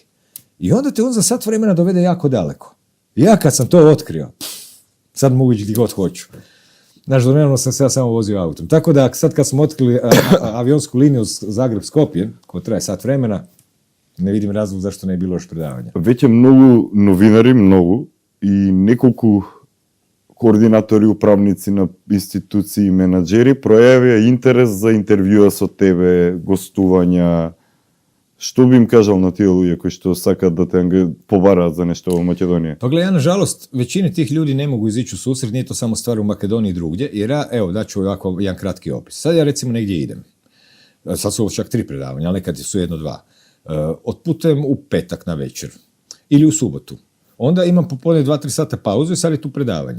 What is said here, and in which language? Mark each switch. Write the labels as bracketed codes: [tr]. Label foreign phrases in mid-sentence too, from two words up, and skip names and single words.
[hr] I onda te on za sat vremena dovede jako daleko. Ja kad sam to otkrio, sad mogu ići gdje god hoću. Znaš, donedavno sam se ja samo vozio autom. Tako da sad kad smo otkrili avionsku liniju Zagreb-Skopje, koja traje sat vremena, ne vidim razlog zašto ne je bilo još predavanja. [mk] Веќе многу новинари, и неколку координатори, управници на институции и менаџери пројавија интерес за интервјуа со тебе, гостувања. Што би им кажал на тие луѓе кои што сакат да те побараат за нешто во Македонија? [hr] Pa gle, ja nažalost, većini tih ljudi ne mogu izići u susret, nije to samo stvar u Makedoniji i drugdje, jer ja, evo, daću ovako jedan kratki opis. Sad ja recimo negdje idem. Sad su ovo čak 3 predavanja, ali nekad su 1-2. Otputujem u petak na večer ili u subotu. Onda imam popodne 2-3 sata pauzu i sad je tu predavanje.